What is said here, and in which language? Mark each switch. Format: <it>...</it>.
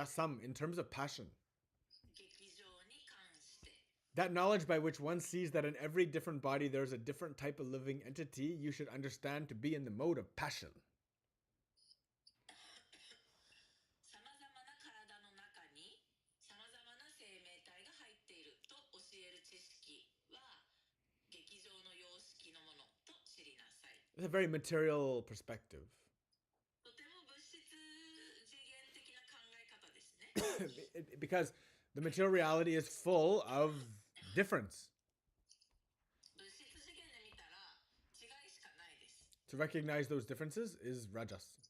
<en>Rajasam, in terms of passion.</en> <ja>劇場に関して、</ja> <en>That knowledge by which one sees that in every different body there's a different type of living entity, you should understand to be in the mode of passion.</en> <ja>さまざまな体の中にさまざまな生命体が入っていると教える知識は劇場の様式のものと知りなさい。</ja> <en>It's a very material perspective.</en> <ja>とても物質次元的な考え方ですね。</ja> <en>Because the material reality is full of difference.</en> <ja>物質次元で見たら違いしかないです。</ja> <en>To recognize those differences is rajas.</en>